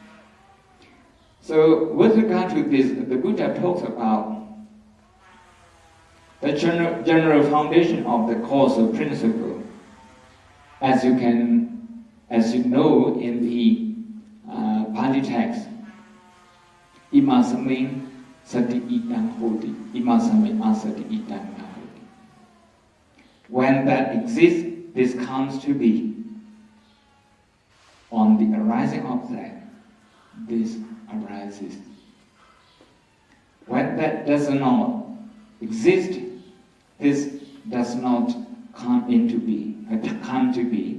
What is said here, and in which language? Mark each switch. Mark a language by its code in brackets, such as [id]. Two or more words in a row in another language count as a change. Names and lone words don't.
[en] So with regard to this, the Buddha talks about the general foundation of the causal principle. As you know in the Pali text, [pi] Dhammassāmī sati idang hoti, Dhammassāmī asati idang hoti. [en] When that exists, this comes to be. On the arising of that, this arises. When that does not exist, this does not come into being, come to be.